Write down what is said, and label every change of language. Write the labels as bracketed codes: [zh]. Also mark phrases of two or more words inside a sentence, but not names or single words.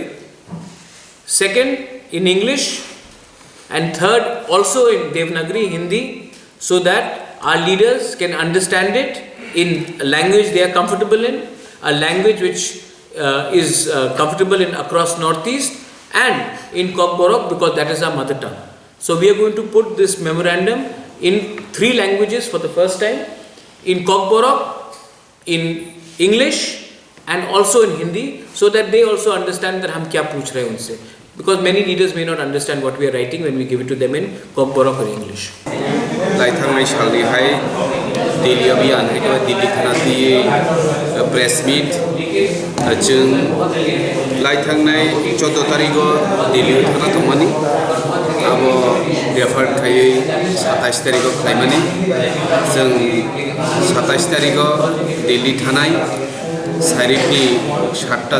[en] Second in English, and third also in Devanagari, Hindi, so that our leaders can understand it in a language they are comfortable in, a language which is comfortable in across Northeast, and in Kokborok because that is our mother tongue. So we are going to put this memorandum in 3 languages for the first time, in Kokborok, in English and also in Hindi, so that they also understand that [hi] हम क्या पूछ रहे हैं उनसे, [en] because many leaders may not understand what we are writing when we give it to them in Kokborok or English. [trp] लाइथांनाय सालनि हाय दिल्ली अभियान है दिल्ली थानाती प्रेस मीट जों लाइथांनाय 14 तारिखो दिल्ली थाना थांमानि अब रेफार खायै 27 तारिखो खालामनानै जों 27 तारिखो दिल्ली थानाय साइरिकनि 7टा